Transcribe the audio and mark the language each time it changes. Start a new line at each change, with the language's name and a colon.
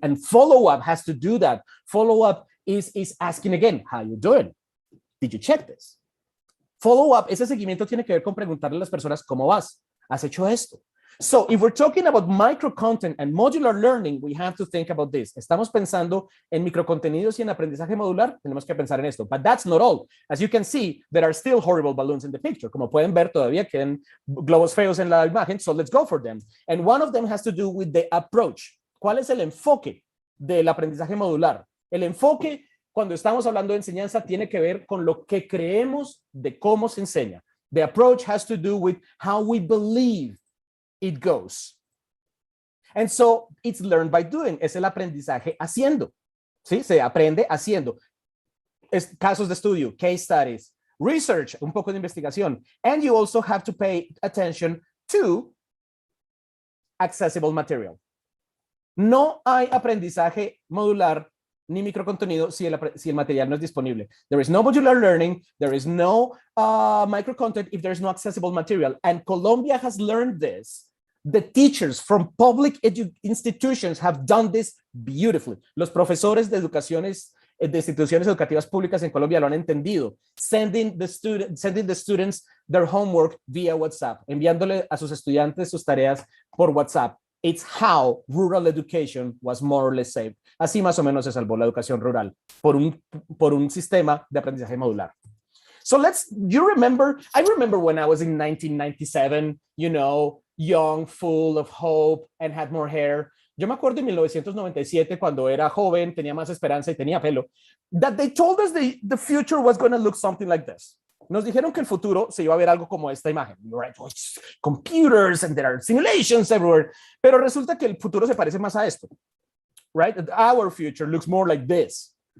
English: And follow-up has to do that. Follow-up is asking again, how you doing? Did you check this?
Spanish: Follow-up, ese seguimiento tiene que ver con preguntarle a las personas, ¿cómo vas? ¿Has hecho esto?
English: So if we're talking about micro-content and modular learning, we have to think about this.
Spanish: Estamos pensando en microcontenidos y en aprendizaje modular, tenemos que pensar en esto.
English: But that's not all. As you can see, there are still horrible balloons in the picture.
Spanish: Como pueden ver, todavía quedan globos feos en la imagen,
English: so let's go for them. And one of them has to do with the approach.
Spanish: ¿Cuál es el enfoque del aprendizaje modular? El enfoque, cuando estamos hablando de enseñanza, tiene que ver con lo que creemos de cómo se enseña.
English: The approach has to do with how we believe it goes. And so it's learned by doing.
Spanish: Es el aprendizaje haciendo. ¿Sí? Se aprende haciendo. Casos de estudio,
English: case studies, research,
Spanish: un poco de investigación.
English: And you also have to pay attention to accessible material.
Spanish: No hay aprendizaje modular ni microcontenido si el material no es disponible.
English: There is no modular learning, there is no microcontent if there is no accessible material. And Colombia has learned this. The teachers from public institutions have done this beautifully.
Spanish: Los profesores de instituciones educativas públicas en Colombia lo han entendido.
English: Sending the students their homework via WhatsApp,
Spanish: enviándole a sus estudiantes sus tareas por WhatsApp.
English: It's how rural education was more or less saved.
Spanish: Así más o menos se salvó la educación rural por un sistema de aprendizaje modular.
English: So I remember when I was in 1997, young, full of hope, and had more hair.
Spanish: Yo me acuerdo en 1997, cuando era joven, tenía más esperanza y tenía pelo,
English: that they told us the future was going to look something like this.
Spanish: Nos dijeron que el futuro se iba a ver algo como esta imagen.
English: Right? Computers and there are simulations everywhere.
Spanish: Pero resulta que el futuro se parece más a esto.
English: Right? Our future looks more like this.